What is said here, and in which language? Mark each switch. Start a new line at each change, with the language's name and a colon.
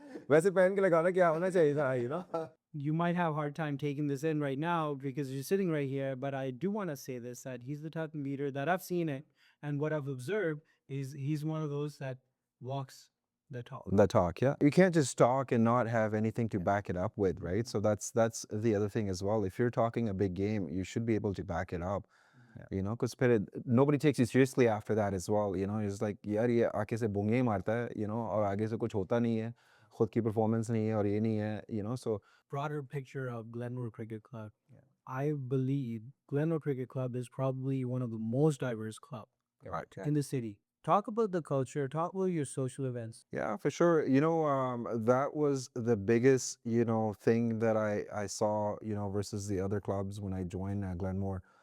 Hindi: वैसे पहन के लगाना क्या होना चाहिए था,
English: You might have a hard time taking this in right now because you're sitting right here, but I do want to say this, that he's the type of leader that I've seen it, and what I've observed is he's one of those that walks the talk. The talk, yeah. You can't just talk and not have anything to back it up with, right? So that's the other thing as well. If you're talking a big game, you should be able to back it up. Because nobody takes you seriously after that as well.
Hindi: It's like यार ये आगे से बुंगे ही मारता है, और आगे से कुछ होता नहीं है, खुद की performance नहीं है और ये नहीं है, so
English: Broader picture of Glenmore Cricket Club. I believe Glenmore Cricket Club is probably one of the most diverse club in the city. Talk about the culture. Talk about your social events. Yeah, for sure. That was the biggest, thing that I saw, versus the other clubs when I joined Glenmore.